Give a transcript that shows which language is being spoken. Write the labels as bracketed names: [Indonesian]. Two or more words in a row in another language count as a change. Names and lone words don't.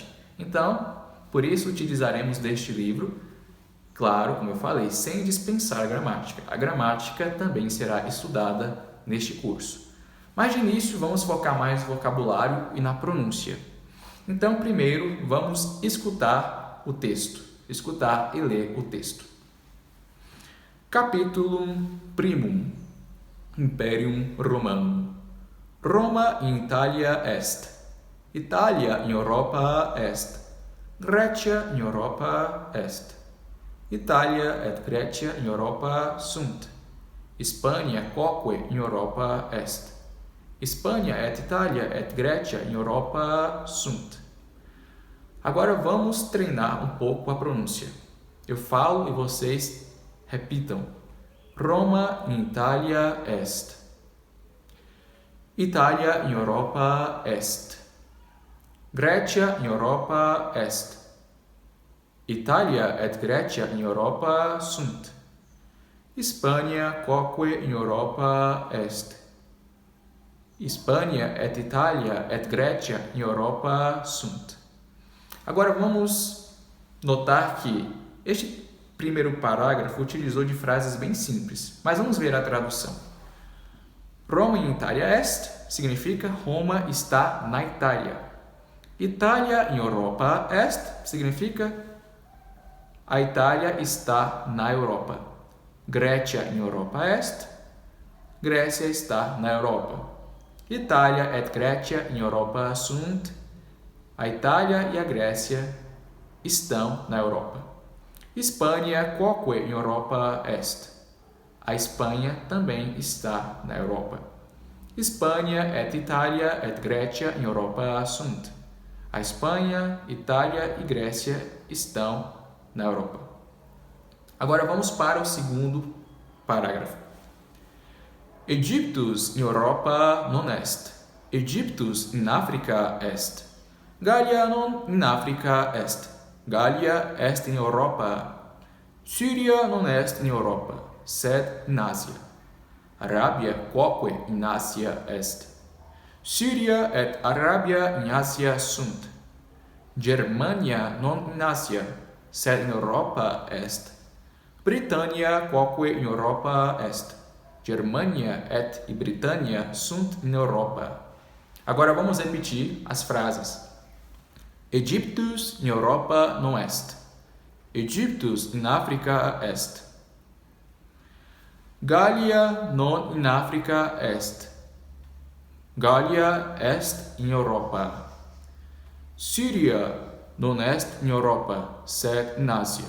[Portuguese] Então, por isso utilizaremos deste livro, claro, como eu falei, sem dispensar a gramática. A gramática também será estudada neste curso. Mas de início vamos focar mais no vocabulário e na pronúncia. Então, primeiro vamos escutar o texto, escutar e ler o texto. [Latin] Capitulum primum, Imperium Romanum. Roma in Italia est. Italia in Europa est. Grecia in Europa est. Italia et Grecia in Europa sunt. Hispania quoque in Europa est. Hispania et Italia et Grecia in Europa sunt. [Portuguese] Agora vamos treinar um pouco a pronúncia. Eu falo e vocês repitam. [Latin] Roma in Italia est. Italia in Europa est. Grecia in Europa est. Italia et Grecia in Europa sunt. Hispania quoque in Europa est. Hispania et Italia et Grecia in Europa sunt. [Portuguese] Agora vamos notar que este primeiro parágrafo utilizou de frases bem simples, mas vamos ver a tradução. [Latin] Roma in Italia est [Portuguese] significa Roma está na Itália. [Latin] Italia in Europa est [Portuguese] significa a Itália está na Europa. [Latin] Grecia in Europa est, [Portuguese] Grécia está na Europa. [Latin] Italia et Grecia in Europa sunt, [Portuguese] a Itália e a Grécia estão na Europa. [Latin] Hispania quoque in Europa est, [Portuguese] a Espanha também está na Europa. [Latin] Hispania et Italia et Grecia in Europa sunt, [Portuguese] a Espanha, Itália e Grécia estão na Europa. Agora vamos para o segundo parágrafo. [Latin] Egyptus in Europa non est. Egyptus in Africa est. Gallia non in Africa est. Gallia est in Europa. Syria non est in Europa, sed in Asia. Arabia quoque in Asia est. Syria et Arabia in Asia sunt. Germania non in Asia, sed in Europa est. Britannia quoque in Europa est. Germania et Britannia sunt in Europa. [Portuguese] Agora vamos repetir as frases. [Latin] Egyptus in Europa non est. Egyptus in Africa est. Gallia non in Africa est. Gallia est in Europa. Syria non est in Europa, sed in Asia.